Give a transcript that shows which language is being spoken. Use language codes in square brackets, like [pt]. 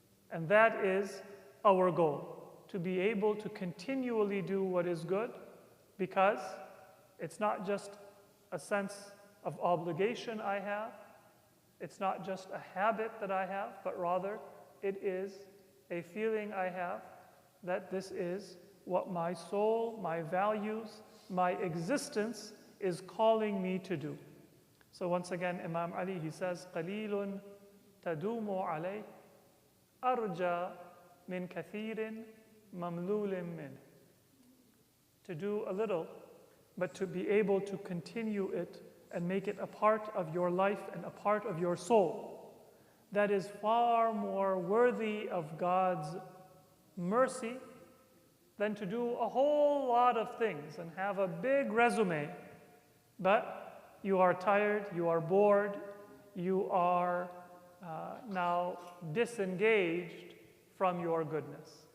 [en] And that is our goal, to be able to continually do what is good, because it's not just a sense of obligation I have, it's not just a habit that I have, but rather it is a feeling I have that this is what my soul, my values, my existence is calling me to do. So once again, Imam Ali, he says, [ar] قَلِيلٌ تَدُومُ عَلَيْهِ أَرْجَى مِنْ كَثِيرٍ مَمْلُولٍ مِّنْهِ. [en] To do a little, but to be able to continue it and make it a part of your life and a part of your soul, that is far more worthy of God's mercy than to do a whole lot of things and have a big resume, but you are tired, you are bored, you are now disengaged from your goodness.